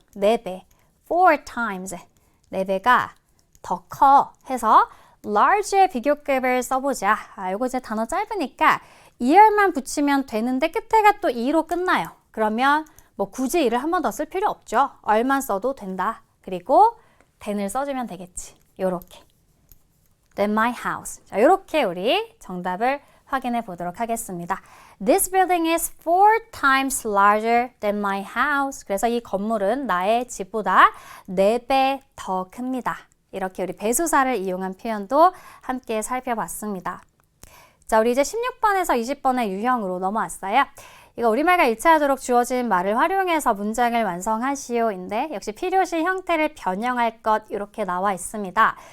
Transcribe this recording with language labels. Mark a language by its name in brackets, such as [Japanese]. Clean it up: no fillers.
[Korean] 4배 [English] 4 times [Korean] 4배가 더 커 해서 large의 비교급을 써보자. 이거 이제 단어 짧으니까 year만 붙이면 되는데 끝에가 또 e로 끝나요. 그러면 뭐 굳이 이를 한 번 더 쓸 필요 없죠. 얼만 써도 된다. 그리고 than을 써주면 되겠지. 요렇게 [English] than my house. [Korean] 자, 요렇게 우리 정답을 확인해 보도록 하겠습니다. [English] This building is 4 times larger than my house. [Korean] 그래서 이 건물은 나의 집보다 4배 더 큽니다. 이렇게 우리 배수사를 이용한 표현도 함께 살펴봤습니다. 자, 우리 이제 16번에서 20번의 유형으로 넘어왔어요. 이거 우리말과 일치하도록 주어진 말을 활용해서 문장을 완성하시오인데 역시 필요시 형태를 변형할 것 이렇게 나와 있습니다.